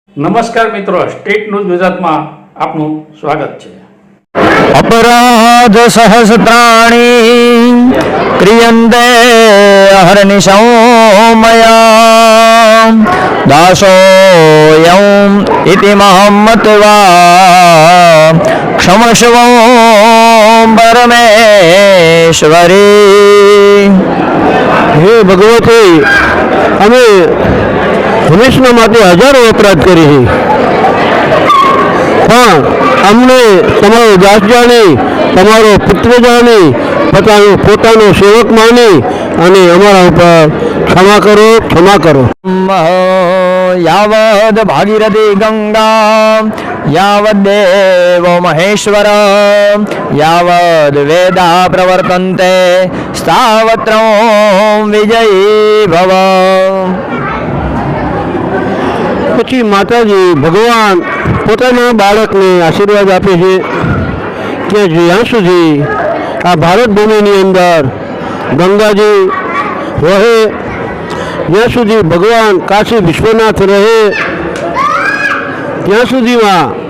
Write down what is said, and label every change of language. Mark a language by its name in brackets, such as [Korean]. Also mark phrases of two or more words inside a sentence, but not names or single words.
[Gujarati] નમસ્કાર મિત્રો, સ્ટેટ ન્યૂઝ ગુજરાતમાં આપનું સ્વાગત છે. [Sanskrit] अपराध सहस्राणि क्रियन्ते अहर्निशौमया दासोऽयम् इति महम्मत्वा क्षमस्वं परमेश्वरी। [Gujarati] હે ભગવતી, અમે હંમેશના માટે હજારો અપરાધ કરી છે, પણ અમને તમારો દાસ જાણી, તમારો પુત્ર જાણી, પોતાનો સેવક માની અને અમારા ઉપર ક્ષમા કરો, ક્ષમા કરો. [Sanskrit] यावद् भागीरथी गंगा यावद्देवो महेश्वर यावद् वेदा प्रवर्तन्ते स्थावत्रं विजयी भव. [Gujarati] પછી માતાજી ભગવાન પોતાના બાળકને આશીર્વાદ આપે છે કે જ્યાં સુધી આ ભારત ભૂમિની અંદર ગંગાજી વહે, જ્યાં સુધી ભગવાન કાશી વિશ્વનાથ રહે, ત્યાં સુધીમાં